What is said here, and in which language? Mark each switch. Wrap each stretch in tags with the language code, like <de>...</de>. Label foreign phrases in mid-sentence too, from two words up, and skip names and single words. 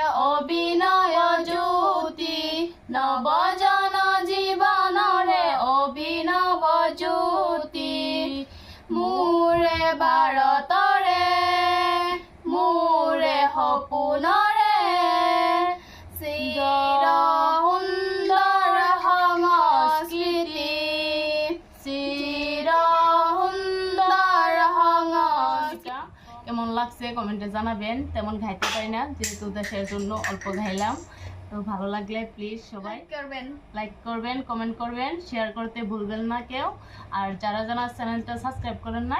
<as>অভিনয় জ্যোতি, নৱজন জীৱনৰে অভিনৱ জ্যোতি, মোৰে ভাৰতৰে মোৰে সপোনৰে, চিৰ সুন্দৰ সংস্কৃতি, চিৰ সুন্দর সংস্কৃতি।</as> <bn>কেমন লাগছে কমেন্টে জানাবেন। তেমন গাইতে পারি না, যেহেতু দেশের জন্য অল্প গাইলাম। তো ভালো লাগলে প্লিজ সবাই লাইক করবেন, কমেন্ট করবেন, শেয়ার করতে ভুলবেন না কেউ। আর যারা যারা চ্যানেলটা সাবস্ক্রাইব করেন নাই,</bn>